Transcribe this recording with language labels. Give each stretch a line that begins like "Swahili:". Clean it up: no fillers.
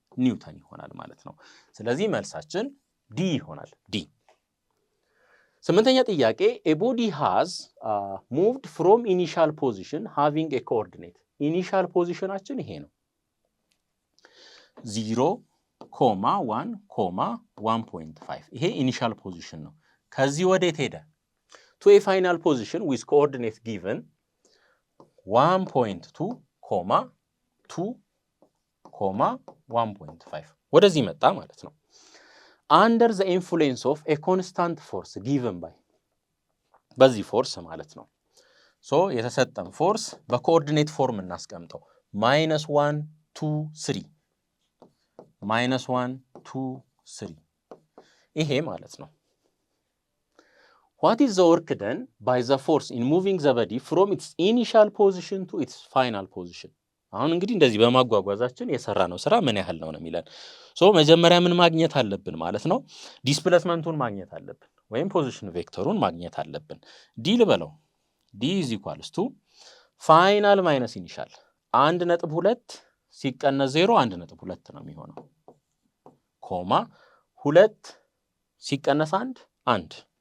Amharic: ኒውተን ይሆናል ማለት ነው። ስለዚህ መልሳችን ዲ ይሆናል። ዲ። ስምንተኛ ጥያቄ
English: a body has moved from initial position having a coordinate
Amharic: ኢኒሻል ፖዚሽናችን ይሄ ነው 0, 1, 1.5 ይሄ ኢኒሻል ፖዚሽን ነው። ከዚህ ወዴት ሄደ?
English: to a final position with coordinate given 1.2, 2, 1.5
Amharic: ወደዚህ መጣ ማለት ነው።
English: under the influence of a constant force given by
Amharic: በዚህ ፎርስ ማለት ነው። ሶ የተሰጠን ፎርስ በኮኦርዲኔት ፎርም እናስቀምጠው -1, 2, 3 -1, 2, 3 ይሄ ማለት ነው።
English: what is the work done by the force in moving the body from its initial position to its final position?
Amharic: አሁን እንግዲህ እንደዚህ በማጓጓዛችን የሰራ ነው ስራ ምን ያህል ነው የሚለን። ሶ መጀመሪያ ምን ማግኘት አለብን ማለት ነው? ዲስፕሌስመንቱን ማግኘት አለብን ወይም ፖዚሽን ቬክተሩን ማግኘት አለብን። ዲ ልበለው ዲ is equals to ፋይናል ማይነስ ኢኒሻል 1.2 ሲቀነስ 0 1.2 ነው የሚሆነው ኮማ 2 ሲቀነስ 1 1